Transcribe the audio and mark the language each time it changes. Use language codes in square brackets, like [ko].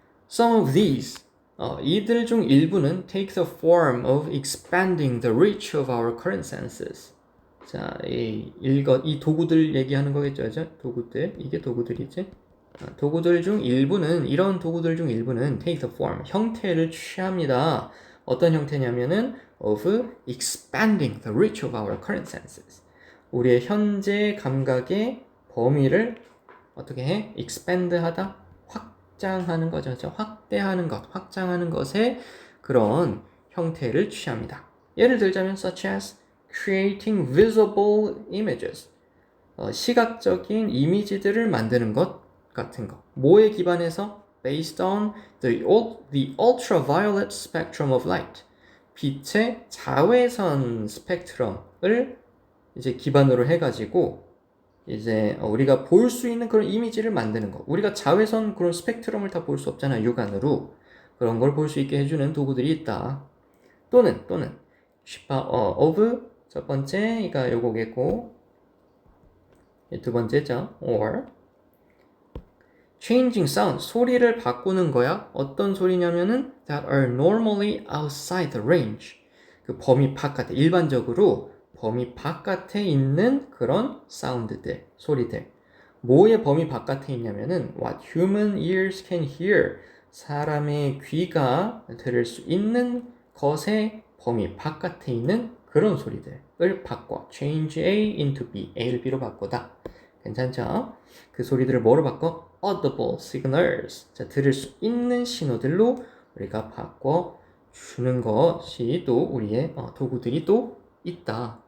[en] Some of these, [ko] 이들 중 일부는 [en] take the form of expanding the reach of our current senses. [ko] 자, 이 도구들 얘기하는 거겠죠, 그죠? 도구들, 이게 도구들이지. 도구들 중 일부는, 이런 도구들 중 일부는 [en] take the form, [ko] 형태를 취합니다. 어떤 형태냐면은 [en] of expanding the reach of our current senses. [ko] 우리의 현재 감각의 범위를 어떻게 해? expand 하다? 확장하는 거죠. 확대하는 것, 확장하는 것에 그런 형태를 취합니다. 예를 들자면 [en] such as creating visible images. [ko] 시각적인 이미지들을 만드는 것 같은 거. 뭐에 기반해서? [en] Based on the ultraviolet spectrum of light. [ko] 빛의 자외선 스펙트럼을 이제 기반으로 해가지고 이제 우리가 볼 수 있는 그런 이미지를 만드는 거. 우리가 자외선 그런 스펙트럼을 다 볼 수 없잖아, 육안으로. 그런 걸 볼 수 있게 해주는 도구들이 있다. 또는 of 첫 번째가 요거겠고 두 번째죠. [en] or changing sound [ko] 소리를 바꾸는 거야. 어떤 소리냐면은 [en] that are normally outside the range. [ko] 그 범위 바깥에 일반적으로 범위 바깥에 있는 그런 사운드들, 소리들. 뭐의 범위 바깥에 있냐면은 [en] what human ears can hear. [ko] 사람의 귀가 들을 수 있는 것의 범위 바깥에 있는 그런 소리들을 바꿔. [en] change A into B. [ko] A를 B로 바꾸다. 괜찮죠? 그 소리들을 뭐로 바꿔? audible signals. 자, 들을 수 있는 신호들로 우리가 바꿔 주는 것이 또 우리의 도구들이 또 있다.